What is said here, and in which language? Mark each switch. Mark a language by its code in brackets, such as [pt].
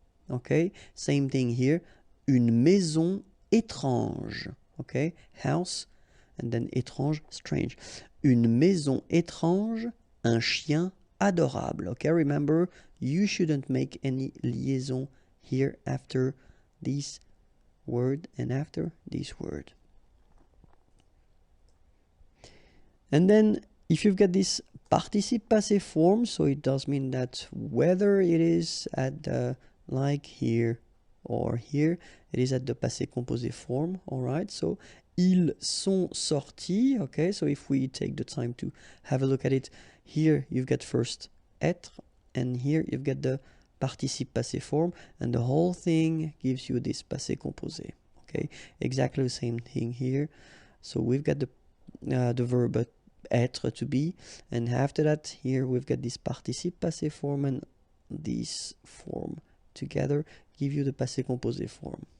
[en] Okay, same thing here, [fr] une maison étrange. [en] Okay, house, and then [fr] étrange, [en] strange. [fr] Une maison étrange, un chien adorable. [en] Okay, remember, you shouldn't make any liaison here after this word and after this word. And then if you've got this participe passé form, so it does mean that whether it is at like here or here, it is at the passé composé form. All right, so [fr] ils sont sortis. [en] Okay, so if we take the time to have a look at it, here you've got first être, and here you've got the participe passé form, and the whole thing gives you this passé composé. Okay, exactly the same thing here. So we've got the verb être, to be, and after that here we've got this participe passé form, and this form together give you the passé composé form.